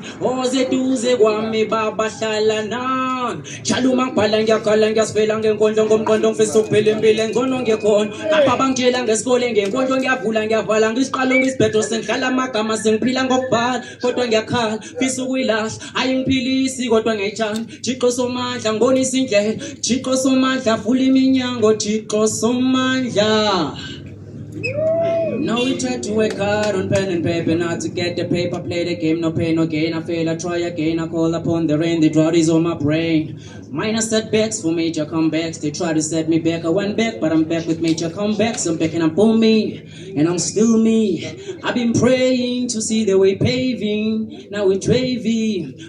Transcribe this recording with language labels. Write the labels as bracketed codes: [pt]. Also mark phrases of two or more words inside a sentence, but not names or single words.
[zu] ozeduze kwami babahlala nami jalo mangibhala ngiyakhala ngiyasivela ngenkondlo ngomqondo ngifisa ukuphila impilo engcono ngekhona lapha bangitshela ngesikole ngenkondlo ngiyavula ngiyavala ngisiqalo ngisibhedo sengihlala amagama sengiphila ngokubhala kodwa ngiyakhala ngifisa ukuyilahla ayingiphilisi kodwa ngiyayithanda Thixo somandla ngibonisa indlela Thixo somandla vula iminyango Thixo somandla [en] Now we try to work hard on pen and paper, not to get the paper, play the game, no pain, no gain. I fail, I try again, I call upon the rain, the drought is on my brain. Minor setbacks for major comebacks, they try to set me back, I went back, but I'm back with major comebacks. I'm back and I'm for me, and I'm still me. I've been praying to see the way paving, now it's wavy.